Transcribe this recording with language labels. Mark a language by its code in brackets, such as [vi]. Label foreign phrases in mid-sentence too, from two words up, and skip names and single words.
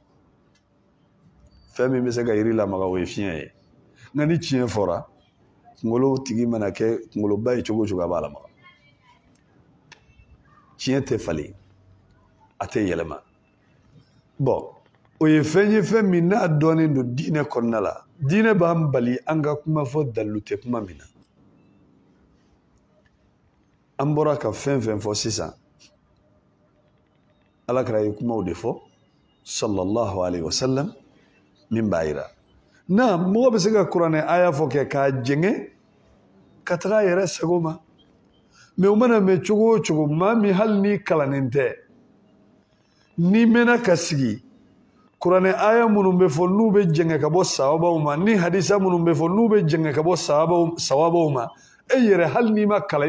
[bm] fɛn min bɛ se ka yiri lamaga o ye fiɲɛ ye nka ni tiɲɛ fɔra kunkolo tigi mana kɛ kunkoloba ye cogo o cogo a b'a lamaga tiɲɛ tɛ falen a tɛ yɛlɛma bon o ye fɛn ye fɛn min n'a dɔnnen don diinɛ kɔnɔna la diinɛ b'an bali an ka kuma fɔ dalilu tɛ kuma min na an bɔra ka fɛn fɛn fɔ sisan alakira ye kumaw de fɔ [ar] صلى الله عليه وسلم [bm] min b'a yira na mɔgɔ bɛ se ka kuranɛ aya fɔ kɛ k'a jɛngɛ ka taga a yɛrɛ sago ma mais o mana mɛn cogo o cogo maa min hali ni kalannen tɛ n'i mɛnna ka sigi kuranɛ aya minnu bɛ fɔ n'u bɛ jɛngɛ ka bɔ sawabaw ma ni hadisa minnu bɛ fɔ n'u bɛ jɛngɛ ka bɔ sawabaw ma e yɛrɛ hali n'i ma kalan i